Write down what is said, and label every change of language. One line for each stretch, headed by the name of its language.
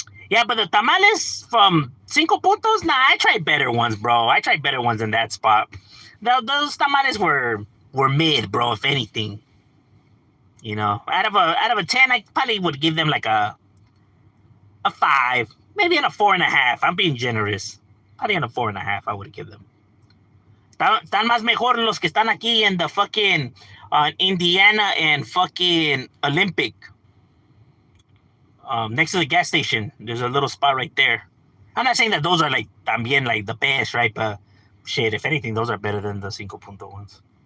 English: Yeah, but the tamales from Cinco Puntos, nah, I tried better ones, bro. I tried better ones in that spot. Those tamales were mid, bro. If anything, you know, out of a 10, I probably would give them like a 5, maybe in a 4.5. I'm being generous. Probably in a 4.5. I would give them.
Spanish: Están más mejor los que están aquí
English: in the fucking Indiana and fucking Olympic. Next to the gas station, there's a little spot right there. I'm not saying that those are like
Spanish: también
English: like the best, right? But shit, if anything, those are better than the 5 ones.